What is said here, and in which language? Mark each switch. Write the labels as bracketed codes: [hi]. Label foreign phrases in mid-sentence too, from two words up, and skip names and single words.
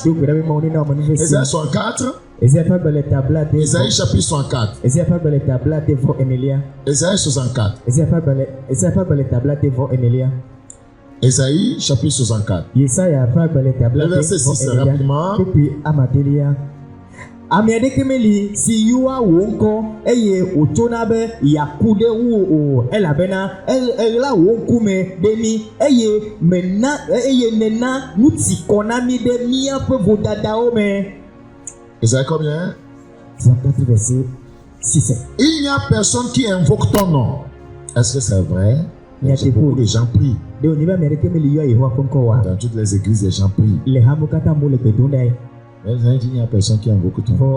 [fr] Ésaïe 64. Ésaïe chapitre 64. Ésaïe 64. Ésaïe chapitre 64. Le verset 6 rapidement. [ee] Amiadekemeli si yuwa wonko eye otonabe yakude wo elabena la wonkume demi eye nena nuti konami de mia pe vodadao me. [fr] Isaïe combien? 64 verset 6. Il n'y a personne qui invoque ton nom. Est-ce que c'est vrai? Beaucoup de gens prient. Dans toutes les églises, les gens prient. Il n'y a personne qui invoque ton nom.